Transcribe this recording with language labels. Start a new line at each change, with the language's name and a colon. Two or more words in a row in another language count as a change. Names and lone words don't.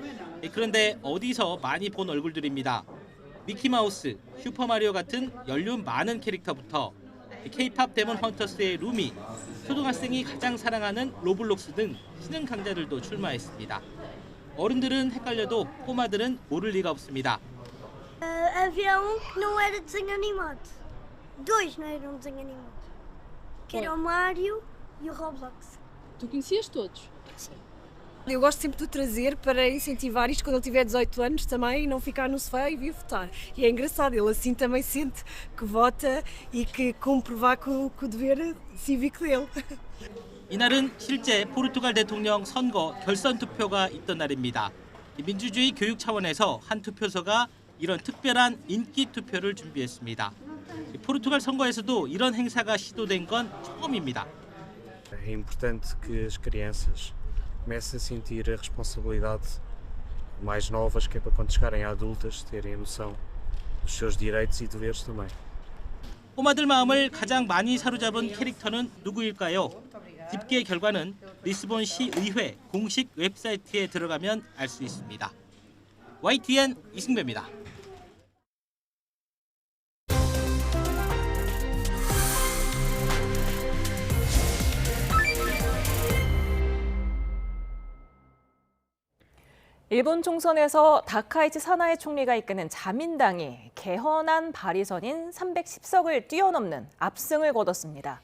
Korean: 그런데 어디서 많이 본 얼굴들입니다. 미키마우스, 슈퍼마리오 같은 연륜 많은 캐릭터부터 K-팝 데몬 헌터스의 루미, 초등학생이 가장 사랑하는 로블록스 등 신흥 강자들도 출마했습니다. 어른들은 헷갈려도 꼬마들은 모를 리가 없습니다.
Portuguese: Havia que não era desenho animado. Dois não eram desenho animado. Que era o Mario e o Roblox. Tu conhecias todos? Sim. Eu gosto sempre de o trazer para incentivar isto quando ele tiver 18 anos também e não ficar no sofá e vir votar. E é engraçado, ele assim também sente que vota e que comprovar com o dever cívico dele.
Korean: 이날은 실제 포르투갈 대통령 선거 결선 투표가 있던 날입니다. 민주주의 교육 차원에서 한 투표소가 이런 특별한 인기 투표를 준비했습니다. 포르투갈 선거에서도 이런 행사가 시도된 건 처음입니다.
Portuguese: É importante que as crianças comecem a sentir a responsabilidade mais novas, que é para quando chegarem a adultas terem a noção dos seus direitos e deveres também.
Korean: 꼬마들 마음을 가장 많이 사로잡은 캐릭터는 누구일까요? 집계 결과는 리스본시 의회 공식 웹사이트에 들어가면 알 수 있습니다. YTN 이승배입니다. 일본 총선에서 다카이치 사나이 총리가 이끄는 자민당이 개헌안 발의선인 310석을 뛰어넘는 압승을 거뒀습니다.